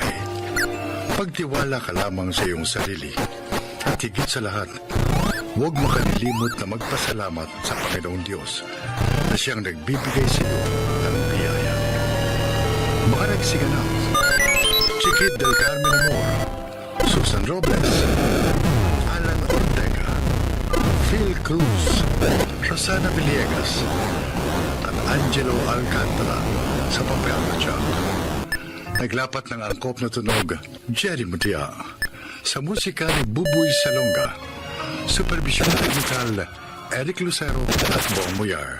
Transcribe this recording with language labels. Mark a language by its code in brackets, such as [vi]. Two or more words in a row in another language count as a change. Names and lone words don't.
[tl] Pagtiwala ka lamang sa iyong sarili. At higit sa lahat, huwag makalilimot na magpasalamat sa Panginoong Diyos na siyang nagbibigay sa iyo ng biyaya. Mga nagsiganap, Chiquit del Carmen Amor, Susan Robles, Alan Ortega, Phil Cruz, Rosana Villegas, at Angelo Alcantara sa papel na Jack. Naglapat ng angkop na tunog, Jerry Mutia. Sa musika ni Buboy Salonga. [en] Supervision technical, [tl] Eric Lucero at Bong Muyar.